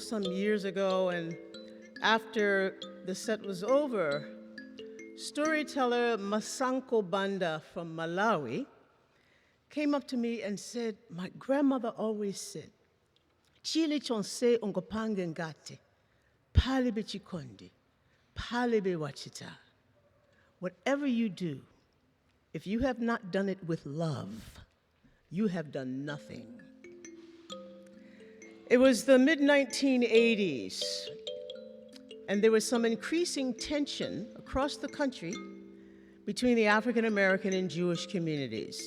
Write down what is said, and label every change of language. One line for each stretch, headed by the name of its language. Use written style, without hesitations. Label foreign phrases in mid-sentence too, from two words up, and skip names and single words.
English: some years ago, and after the set was over, storyteller Masanko Banda from Malawi came up to me and said, my grandmother always said,
Nyanja: Chili chonse ungopange ngate, palibe chikondi, palibe wachita.
English: Whatever you do, if you have not done it with love, you have done nothing. It was the mid-1980s, and there was some increasing tension across the country between the African American and Jewish communities.